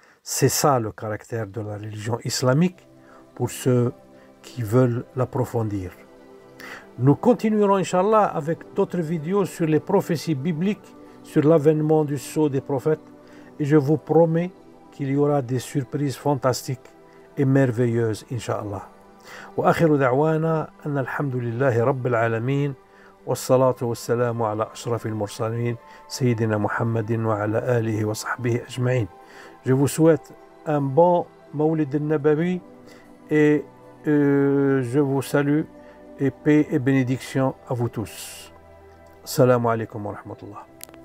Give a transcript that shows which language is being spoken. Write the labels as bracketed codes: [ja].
[fr] C'est ça le caractère de la religion islamique pour ceux qui veulent l'approfondir. Nous continuerons, Inch'Allah, avec d'autres vidéos sur les prophéties bibliques, sur l'avènement du sceau des prophètes. Et je vous promets qu'il y aura des surprises fantastiques et merveilleuses, Inch'Allah. [ar] وآخر دعوانا أن الحمد لله رب العالمين والصلاة والسلام على أشرف المرسلين سيدنا محمد وعلى آله وصحبه أجمعين. [fr] Je vous souhaite un bon Mawlid al-Nabawi et je vous salue et paix et bénédiction à vous tous. [ar] Assalamu alaikum wa rahmatullah.